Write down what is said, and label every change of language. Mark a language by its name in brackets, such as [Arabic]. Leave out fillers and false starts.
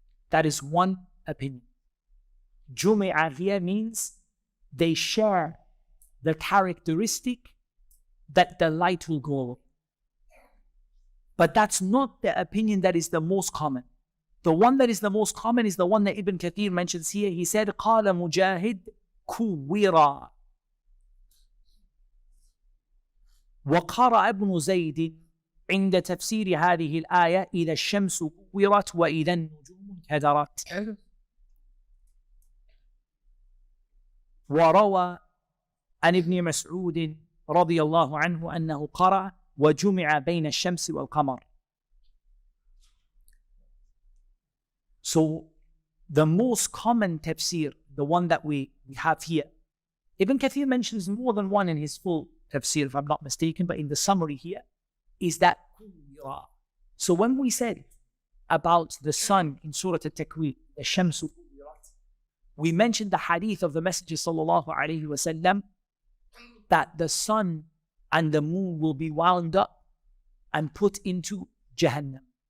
[English] That is one opinion. Jumi'a here means they share the characteristic that the light will go away. But that's not the opinion that is the most common. The one that is the most common is the one that Ibn Kathir mentions here. He said, قال مجاهد كورا. [Arabic] وقرأ ابن زيد عند تفسير هذه الآية إذا الشمس كورت وإذا النجوم انكدرت. وروى عن ابن مسعود رضي الله عنه أنه قرأ وجمع بين الشمس والقمر. [English] So the most common tafsir, the one that we have here, Ibn Kathir mentions more than one in his full tafsir, if I'm not mistaken, but in the summary here, is that Kuwira. So when we said about the sun in Surah Al-Takwir, the Shamsu Kuwirat, we mentioned the hadith of the Messenger sallallahu alaihi wasallam that the sun and the moon will be wound up and put into Jahannam.